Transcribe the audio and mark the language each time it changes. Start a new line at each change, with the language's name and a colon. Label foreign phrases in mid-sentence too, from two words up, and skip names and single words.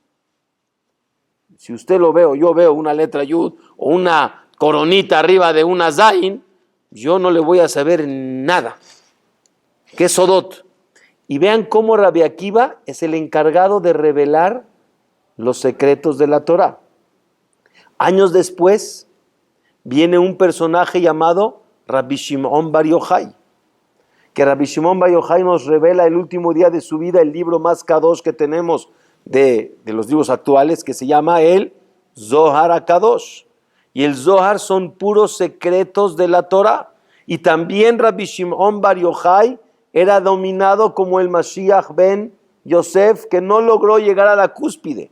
Spanish: Si usted lo ve o yo veo una letra Yud o una coronita arriba de una Zain, yo no le voy a saber nada. ¿Qué es Sodot? Y vean cómo Rabbi Akiva es el encargado de revelar los secretos de la Torah. Años después viene un personaje llamado Rabbi Shimon Bar Yochai, que Rabbi Shimon Bar Yochai nos revela el último día de su vida el libro más kadosh que tenemos de los libros actuales, que se llama el Zohar HaKadosh. Y el Zohar son puros secretos de la Torah. Y también Rabbi Shimon Bar Yochai era dominado como el Mashiach ben Yosef, que no logró llegar a la cúspide.